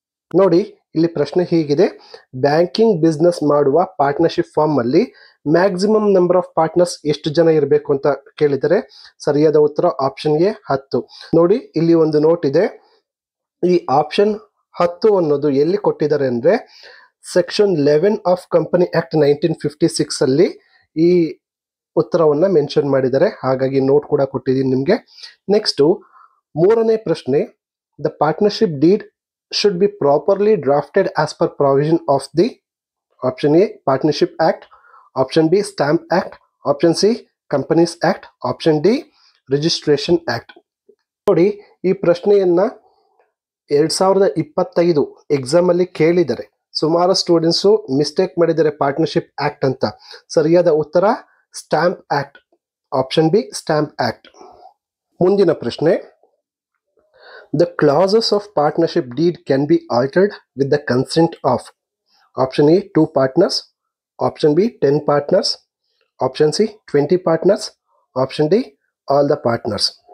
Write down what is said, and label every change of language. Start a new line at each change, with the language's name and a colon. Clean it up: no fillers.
Kannada: ನೋಡಿ, ಇಲ್ಲಿ ಪ್ರಶ್ನೆ ಹೀಗಿದೆ, ಬ್ಯಾಂಕಿಂಗ್ ಬಿಸ್ನೆಸ್ ಮಾಡುವ ಪಾರ್ಟ್ನರ್ಶಿಪ್ ಫಾರ್ಮ್ ಅಲ್ಲಿ ಮ್ಯಾಕ್ಸಿಮಮ್ ನಂಬರ್ ಆಫ್ ಪಾರ್ಟ್ನರ್ಸ್ ಎಷ್ಟು ಜನ ಇರಬೇಕು ಅಂತ ಕೇಳಿದರೆ ಸರಿಯಾದ ಉತ್ತರ ಆಪ್ಷನ್ ಎ 10. ನೋಡಿ, ಇಲ್ಲಿ ಒಂದು ನೋಟ್ ಇದೆ. ಈ ಆಪ್ಷನ್ 10 ಅನ್ನೋದು ಎಲ್ಲಿ ಕೊಟ್ಟಿದ್ದಾರೆ ಅಂದ್ರೆ ಸೆಕ್ಷನ್ 11 ಆಫ್ ಕಂಪನಿ ಆಕ್ಟ್ 1956 ಅಲ್ಲಿ ಈ ಉತ್ತರವನ್ನ ಮೆನ್ಷನ್ ಮಾಡಿದ್ದಾರೆ. ಹಾಗಾಗಿ ನೋಟ್ ಕೂಡ ಕೊಟ್ಟಿದ್ದೀನಿ ನಿಮಗೆ. ನೆಕ್ಸ್ಟ್ 3ನೇ ಪ್ರಶ್ನೆ,
English: The partnership deed should be properly drafted as per provision of the option A Partnership Act, option B Stamp Act, option C Companies Act, option D Registration Act.
Kannada: ನೋಡಿ, ಈ ಪ್ರಶ್ನೆಯನ್ನ 2025 ಎಕ್ಸಾಮ್ ಅಲ್ಲಿ ಕೇಳಿದರೆ ಸುಮಾರು ಸ್ಟೂಡೆಂಟ್ಸು ಮಿಸ್ಟೇಕ್ ಮಾಡಿದ್ದಾರೆ partnership act ಅಂತ. ಸರಿಯಾದ ಉತ್ತರ stamp act, option B stamp act. ಮುಂದಿನ ಪ್ರಶ್ನೆ,
English: the clauses of partnership deed can be altered with the consent of option A 2 partners, option B 10 partners, option C 20 partners, option D all the partners.